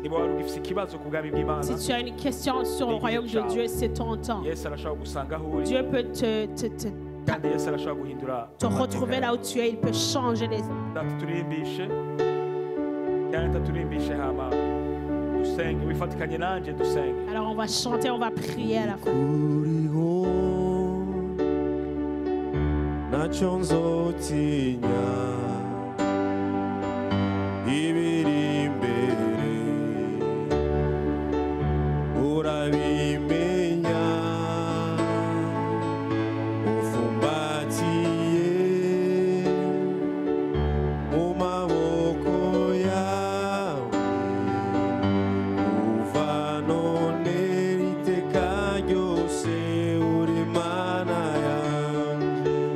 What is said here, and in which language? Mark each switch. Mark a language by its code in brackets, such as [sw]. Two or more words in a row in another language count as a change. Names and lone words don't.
[fr] Si tu as une question sur le royaume de Dieu, c'est ton temps. Dieu peut te retrouver là où tu es. Il peut changer les... Alors on va chanter, on va prier à la fin. [rw] ibiri imbere urabimenya ufumbatiye mu maboko yawe kuva none iteka ryose uri mana yanjye